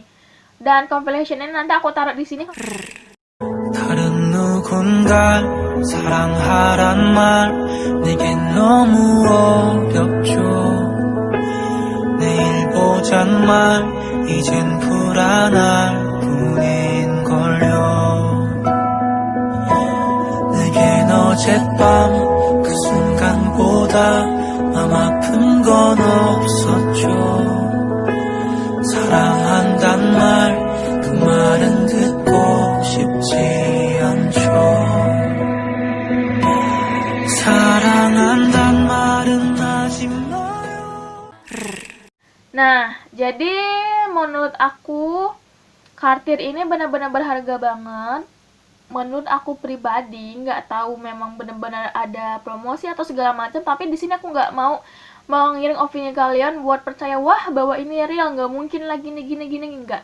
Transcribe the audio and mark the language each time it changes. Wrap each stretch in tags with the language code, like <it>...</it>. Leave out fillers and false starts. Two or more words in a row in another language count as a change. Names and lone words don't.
<id>Dan compilation ini nanti aku taruh di sini.</id> <ko>다른 누군가 사랑하란 말 내겐 너무 어렵죠 내일 보잔 말 이젠 불안할 뿐인걸요 내겐 어젯밤 그 순간보다 맘 아픈 건 없었죠 사랑한단 말 그 말은 듣고 싶지 않죠 사랑한단 말은 하지 마요.</ko> <id>Nah, jadi menurut aku Cartier ini benar-benar berharga banget. Menurut aku pribadi, nggak tahu memang benar-benar ada promosi atau segala macam, tapi di sini aku nggak mau ngiring opini kalian buat percaya wah bahwa ini real, nggak mungkin lagi gini nggak.</id>